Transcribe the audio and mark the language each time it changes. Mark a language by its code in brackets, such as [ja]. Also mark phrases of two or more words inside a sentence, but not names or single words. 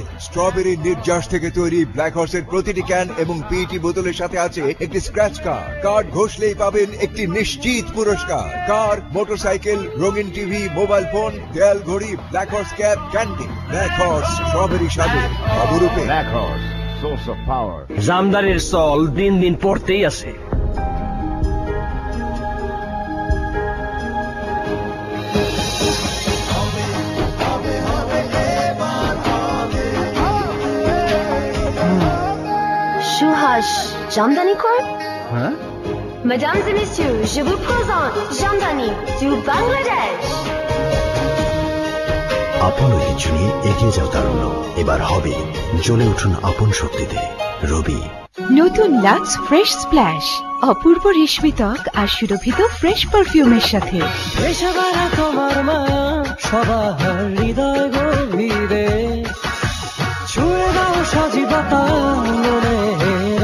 [bn] স্ট্রবেরি নির্যাস থেকে তৈরি ব্ল্যাক হর্সের প্রতিটি ক্যান এবং [en] PET bottle [bn] সাথে আছে একটি [en] scratch card. [bn] কার্ড ঘষলেই পাবেন একটি নিশ্চিত পুরস্কার। কার, মোটরসাইকেল, রঙিন টিভি, [en] mobile phone, [bn] দেয়াল ঘড়ি, ব্ল্যাক হর্স ক্যাপ, ক্যান্ডি। ব্ল্যাক হর্স স্ট্রবেরি স্বাদে অপরূপে। ব্ল্যাক হর্স [en] source of power. [bn] জামদানির চল দিন দিন পড়তেই আছে। [fr] Chouhache, Jamdani quoi? Hein? Mesdames et messieurs, je vous présente Jamdani du Bangladesh. [bn] আপন কিছু নিয়ে এগিয়ে যাও তারুণ্য, এবার হবে জ্বলে উঠুন আপন শক্তিতে। রবি। নতুন লাক্স ফ্রেশ স্প্ল্যাশ, অপূর্ব রেশমি ত্বক আর সুরভিত [en] fresh perfume [bn] সাথে। তোমার মায়া সবার হৃদয় গভীরে, ছুঁয়ে দাও সজীবতা মনের